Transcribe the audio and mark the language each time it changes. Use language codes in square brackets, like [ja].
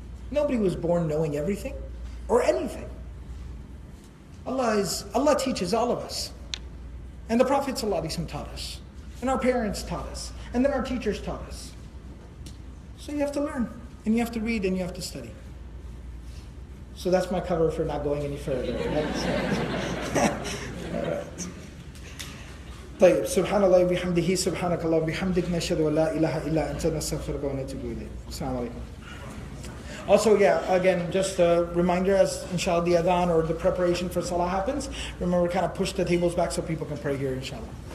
[en] Nobody was born knowing everything or anything. Allah teaches all of us. And the Prophet ﷺ taught us. And our parents taught us. And then our teachers taught us. So you have to learn. And you have to read and you have to study. So that's my cover for not going any further. [ar] طيب سبحان الله وبحمده سبحانك اللهم وبحمدك نشهد أن لا إله إلا أنت نستغفرك ونتوب إليك. السلام عليكم. [en] Also, again, just a reminder as inshallah the adhan or the preparation for salah happens, remember kind of push the tables back so people can pray here inshallah.